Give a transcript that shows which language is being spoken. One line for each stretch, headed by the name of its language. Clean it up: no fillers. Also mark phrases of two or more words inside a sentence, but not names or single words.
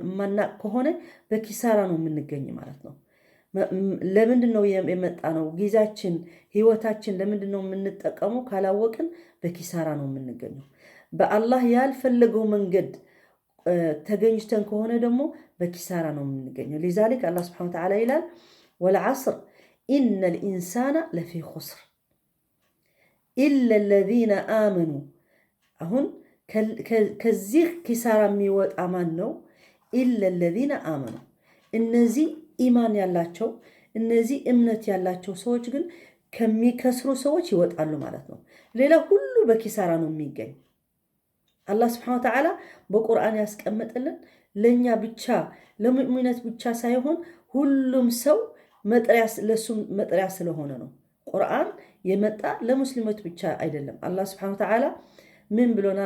Amharic: ማናቅ ከሆነ በኪሳራ ነው የምንገኝ ማለት ነው። ለምንድነው የመጣ ነው? ጊዜያችን ህይወታችን ለምንድነው የምንጠቀመው? ካላወቅን በኪሳራ ነው የምንገኘው። በአላህ ያልፈለገው መንገድ ተገኝተን ከሆነ ደግሞ በኪሳራ ነው የምንገኘው።
Arabic: لذلك الله سبحانه وتعالى
Amharic: ይላል
Arabic: والعصر إن الإنسان لفي خسر إلا الذين آمنوا
Amharic: አሁን ከዚህ ኪሳራ የሚወጣ ማን ነው?
Arabic: إلا الذين آمنوا
Amharic: እነዚህ ኢማን ያላቸው እነዚህ እምነት ያላቸው ሰዎች ግን ከሚከስሩ ሰዎች ይወጣሉ ማለት ነው። ሌላ ሁሉ በኪሳራ ነው የሚገኝ። አላህ
Arabic: سبحانه وتعالى
Amharic: በቁርአን ያስቀመጠልን ለኛ ብቻ ለሙእሚናት ብቻ ሳይሆን ሁሉም ሰው ለሱም መጥሪያ ስለሆነ ነው። ቁርአን የመጣ ለሙስሊሞች ብቻ አይደለም። አላህ
Arabic: سبحانه وتعالى
Amharic: ምን ብሎናል?